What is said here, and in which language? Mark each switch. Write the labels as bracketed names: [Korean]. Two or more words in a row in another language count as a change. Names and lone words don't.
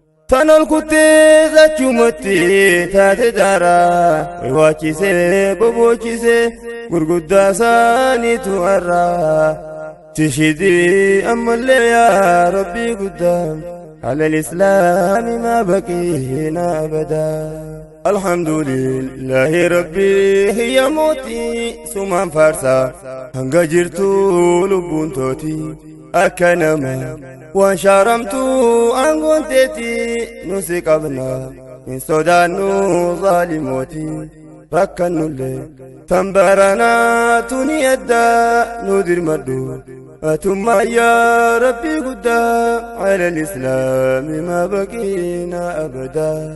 [Oromo] Tan ol kuttee zachumatti taate daara, barbaachise bobochise gurguddaa saaniitu arra. Tishidii ammallee yaa Rabbii guddaa, [Arabic] على الإسلام ما بقينا أبدا. الحمد لله ربي هي موتي، [Oromo] sumaan faarsa hanga jirtu lubbuun tooti. Akka nama waan shaaramtu aangoon teeti, nu si qabna hin sodaannu zaalimooti. Rakkannullee tan baranaa tuni adda nu dirmadhu. Atummaa yaa Rabbii guddaa, [Arabic] على الإسلام ما بقينا أبدا.